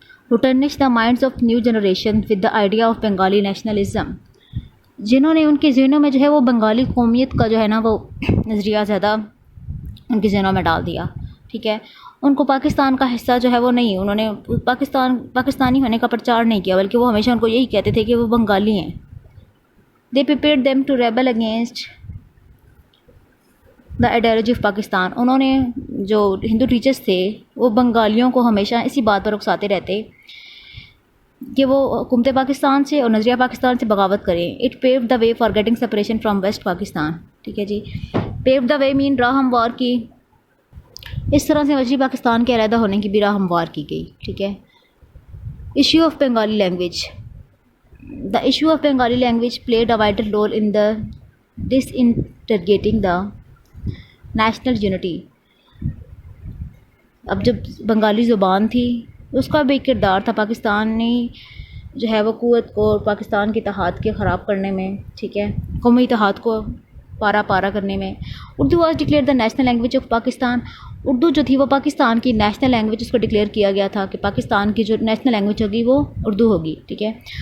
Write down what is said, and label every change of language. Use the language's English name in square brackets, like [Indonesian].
[English] to tarnish the minds of new generation with the idea of Bengali nationalism, [Urdu] جنہوں نے ان کے ذہنوں میں جو ہے وہ بنگالی قومیت کا جو ہے نا وہ نظریہ زیادہ ان کے ذہنوں میں ڈال دیا, ٹھیک ہے. ان کو پاکستان کا حصہ جو ہے وہ نہیں, انہوں نے پاکستانی ہونے کا پرچار نہیں کیا, بلکہ وہ ہمیشہ ان کو یہی کہتے تھے کہ وہ بنگالی ہیں. [English] They prepared them to rebel against the ideology of Pakistan. [Urdu] انہوں نے جو ہندو ٹیچرس تھے وہ بنگالیوں کو ہمیشہ اسی بات پر اکساتے رہتے کہ وہ حکومت پاکستان سے اور نظریہ پاکستان سے بغاوت کریں. [English] it paved the way for getting separation from West Pakistan, [Urdu] ٹھیک ہے جی. [English] paved the way [Urdu] مین راہ ہموار کی, اس طرح سے مشرقی پاکستان کے علیحدہ ہونے کی بھی راہ ہموار کی گئی, ٹھیک ہے. [English] Issue of Bengali language. The issue of Bengali language played a vital role in the disintegrating the national unity. [Urdu] اب جب بنگالی زبان تھی اس کا بھی کردار تھا پاکستانی جو ہے وہ قوت کو اور پاکستان کے اتحاد کے خراب کرنے میں, ٹھیک ہے, قومی اتحاد کو پارا کرنے میں. [English] Urdu was declared the national language of Pakistan. [Urdu] Urdu جو تھی وہ پاکستان کی نیشنل لینگویج, اس کو ڈکلیئر کیا گیا تھا کہ پاکستان کی جو نیشنل لینگویج ہوگی وہ اردو ہوگی, ٹھیک ہے.